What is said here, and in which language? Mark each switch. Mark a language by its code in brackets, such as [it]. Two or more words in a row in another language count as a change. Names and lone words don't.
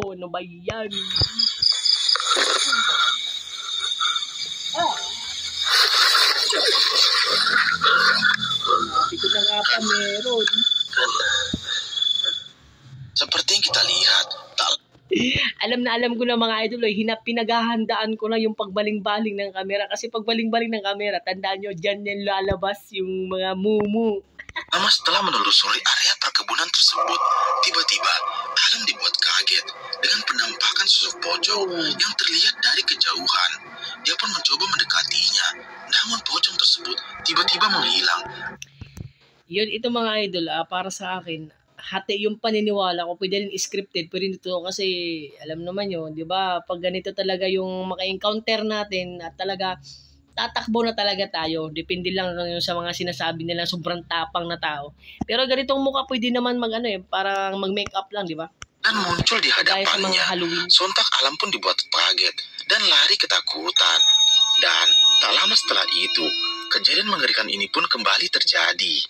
[tl] Ano ba yan? Sabi ko na nga pa meron. [id] Seperti yang kita lihat, tak [tl] Alam ko na mga idol, pinaghahandaan ko na yung pagbaling-baling ng kamera. Kasi pagbaling-baling ng kamera, tandaan nyo, dyan yan lalabas yung mga mumu. [id] lama setelah menelusuri area perkebunan tersebut, tiba-tiba Alam dibuat kaget dengan penampakan sosok pocong yang terlihat dari kejauhan. Dia pun mencoba mendekatinya, namun pocong tersebut tiba-tiba menghilang. [tl] Yun, ito mga idol, para sa akin, hati yung paniniwala ko, pwede rin scripted, pwede rin ito kasi alam naman yun, di ba? Pag ganito talaga yung maka-encounter natin at talaga tatakbo na talaga tayo. Depende lang yun sa mga sinasabi nila sobrang tapang na tao. Pero ganitong mukha pwede naman parang mag-makeup lang, di ba? [id] Dan muncul di [tl] Gaya sa mga [id] hadapannya. [tl] Halloween. [id] Sontak Alam pun dibuat kaget dan lari ketakutan. Dan tak lama setelah itu, kejadian mengerikan ini pun kembali terjadi.